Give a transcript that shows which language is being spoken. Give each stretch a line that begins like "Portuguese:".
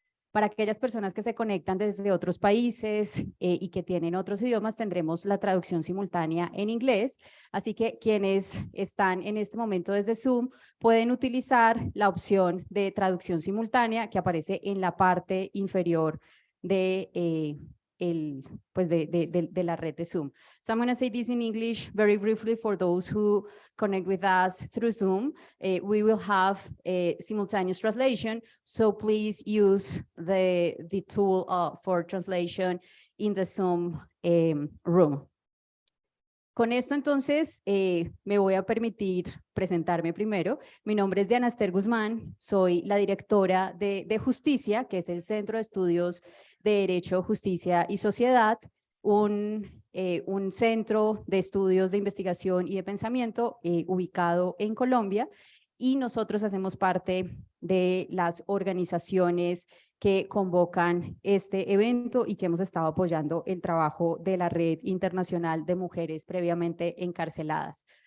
Spanish: Para aquellas personas que se conectan desde otros países y que tienen otros idiomas, tendremos la traducción simultánea en inglés. Así que quienes están en este momento desde Zoom pueden utilizar la opción de traducción simultánea que aparece en la parte inferior de de la red de Zoom.
English: So I'm going to say this in English very briefly for those who connect with us through Zoom. We will have a simultaneous translation, so please use the tool for translation in the Zoom room.
Spanish: Con esto entonces me voy a permitir presentarme primero. Mi nombre es Diana Esther Guzmán, soy la directora de Justicia, que es el Centro de Estudios de Derecho, Justicia y Sociedad, un centro de estudios de investigación y de pensamiento ubicado en Colombia, y nosotros hacemos parte de las organizaciones que convocan este evento y que hemos estado apoyando el trabajo de la Red Internacional de Mujeres Previamente Encarceladas.